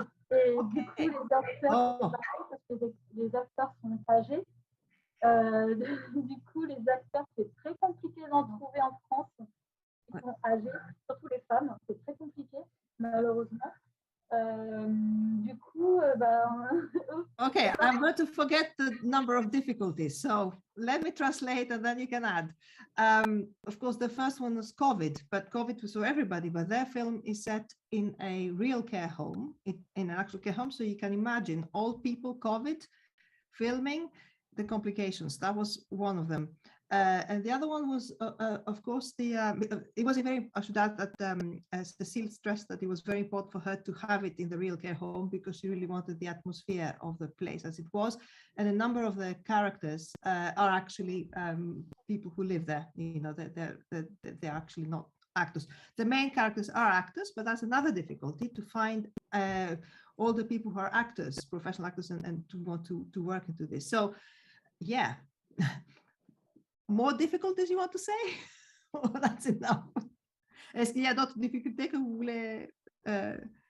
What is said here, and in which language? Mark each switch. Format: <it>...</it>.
<fr>Et du coup, les acteurs, parce que les acteurs sont âgés, du coup, les acteurs, c'est très compliqué d'en trouver en France. Ils sont âgés, surtout les femmes, c'est très compliqué, malheureusement. Du coup,</fr> <en>Okay, I'm going to forget the number of difficulties. So let me translate and then you can add. Of course, the first one was COVID, but COVID was for everybody, but their film is set in a real care home, in an actual care home. So you can imagine old people, COVID, filming, the complications. That was one of them. And the other one was, of course, it was I should add that as Cecile stressed that it was very important for her to have it in the real care home because she really wanted the atmosphere of the place as it was. And a number of the characters are actually people who live there. You know, they're actually not actors. The main characters are actors, but that's another difficulty to find all the people who are actors, professional actors, and to want to work into this. So, yeah. More difficulties you want to say? Oh, that's enough.</en> <fr>Est-ce qu'il y a d'autres difficultés que vous voulez dire?</fr>